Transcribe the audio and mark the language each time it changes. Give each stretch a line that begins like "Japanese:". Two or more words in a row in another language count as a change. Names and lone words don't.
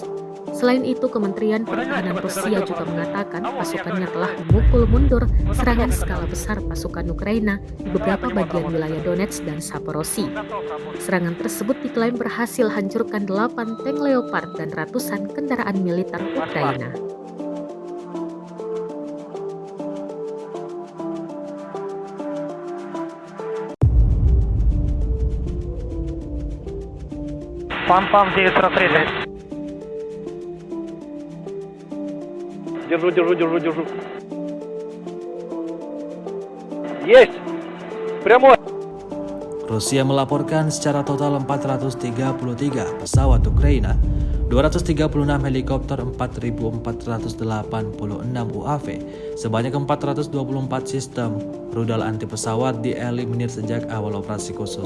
Indonesian: Selain itu, Kementerian Pertahanan Rusia juga mengatakan pasukannya telah memukul mundur serangan skala besar pasukan Ukraina di beberapa bagian wilayah Donetsk dan Zaporozhye. Serangan tersebut diklaim berhasil hancurkan 8 tank Leopard dan ratusan kendaraan militer Ukraina.
Russian: Пам-пам, 943. Держу. Есть! Прямой!
Indonesian: Rusia melaporkan secara total 433 pesawat Ukraina, 236 helikopter, 4.486 UAV, sebanyak 424 sistem rudal anti pesawat dieliminir sejak awal operasi khusus.